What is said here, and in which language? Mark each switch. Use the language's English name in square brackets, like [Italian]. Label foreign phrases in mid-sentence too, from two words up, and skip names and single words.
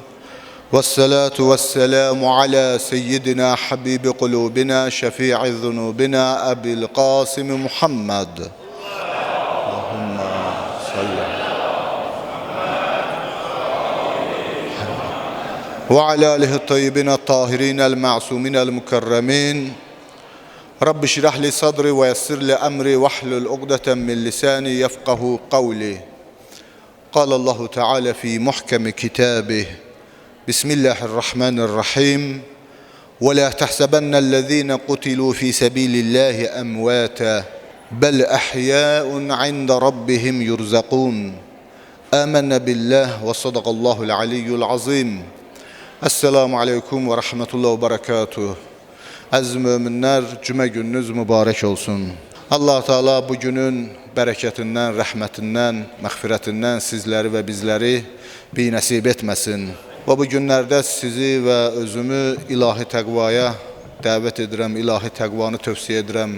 [Arabic] والصلاة والسلام على سيدنا حبيب قلوبنا شفيع ذنوبنا أبي القاسم محمد. اللهم صل. وعلى آله الطيبين الطاهرين المعصومين المكرمين. رب اشرح لي صدري ويسر لي أمري واحلل عقدة من لساني يفقهوا قولي. قال الله تعالى في محكم كتابه بسم الله الرحمن الرحيم ولا تحسبن الذين قتلوا في سبيل الله أمواتا بل أحياء عند ربهم يرزقون آمنا بالله وصدق الله العلي العظيم. السلام عليكم ورحمة الله وبركاته. [Azerbaijani] Əziz möminlər, cümə gününüz mübarək olsun. Allah Teala bu günün bərəkətindən, rəhmətindən, məğfirətindən sizləri və bizləri binəsib etməsin. Və bu günlərdə sizi və özümü ilahi təqvaya dəvət edirəm, ilahi təqvanı tövsiyə edirəm.